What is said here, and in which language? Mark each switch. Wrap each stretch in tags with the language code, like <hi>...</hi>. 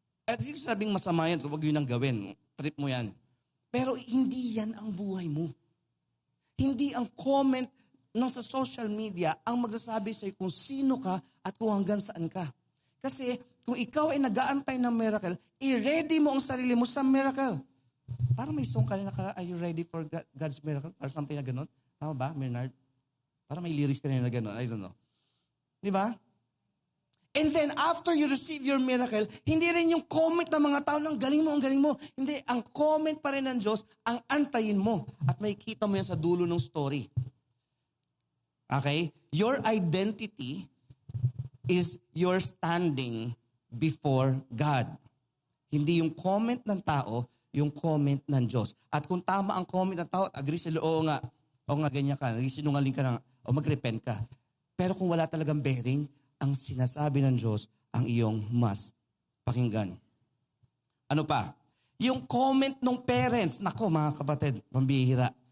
<tl>At hindi ko sabing masama yan, huwag yun ang gawin. Trip mo yan. Pero hindi yan ang buhay mo. Hindi ang comment ng sa social media ang magsasabi sa'yo kung sino ka at kung hanggang saan ka. Kasi kung ikaw ay nag-aantay ng miracle, i-ready mo ang sarili mo sa miracle. Parang may song kanina ka,</tl> <en>are you ready for God's miracle?</en> <tl>Or something na gano'n. Tama ba, Bernard? Parang may lyrics kanina na gano'n.</tl> <en>I don't know.</en> <tl>Di ba?</tl> <en>And then, after you receive your miracle,</en> <tl>hindi rin yung comment ng mga tao ng galing mo, ang galing mo. Hindi, ang comment pa rin ng Diyos, ang antayin mo. At makikita mo yan sa dulo ng story.</tl> <en>Okay? Your identity is your standing before God.</en> <tl>Hindi yung comment ng tao, yung comment ng Diyos. At kung tama ang comment ng tao, agree sila, oo nga, ganyan ka, sinungaling ka na, o mag-repent ka. Pero kung wala talagang bearing, ang sinasabi ng Diyos ang iyong mas pakinggan. Ano pa? Yung comment ng parents. Nako mga kapatid, pambihira.</tl>